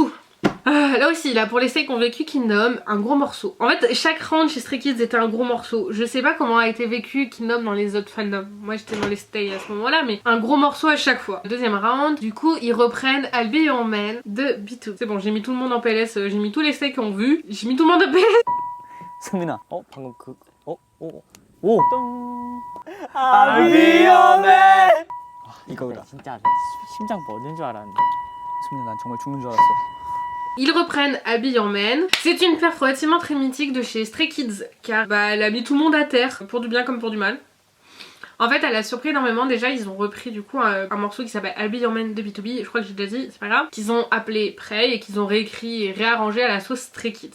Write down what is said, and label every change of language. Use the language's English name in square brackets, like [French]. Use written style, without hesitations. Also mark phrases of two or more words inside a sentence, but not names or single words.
[French] Là aussi, là pour les stays qu'on vécu Kingdom, un gros morceau. En fait, chaque round chez Stray Kids était un gros morceau. Je sais pas comment a été vécu Kingdom dans les autres fandoms. Moi j'étais dans les stays à ce moment-là, mais un gros morceau à chaque fois. Deuxième round, du coup, ils reprennent I'll Be Your Man de B2. C'est bon, j'ai mis tout le monde en PLS, j'ai mis tous les stays qu'on vu, j'ai mis tout le monde en PLS. [Korean] 승민아, 방금 오. [English] I'll be your man. [Korean] 이거다. 진짜 심장 멎는 줄 알았는데. 승민아, 난 정말 죽는 줄 알았어. [French] Ils reprennent I'll Be Your Man. C'est une perf relativement très mythique de chez Stray Kids, car elle a mis tout le monde à terre, pour du bien comme pour du mal. En fait elle a surpris énormément. Déjà ils ont repris du coup un morceau qui s'appelle I'll Be Your Man de B2B, je crois que j'ai déjà dit, c'est pas grave, qu'ils ont appelé Prey et qu'ils ont réécrit et réarrangé à la sauce Stray Kids.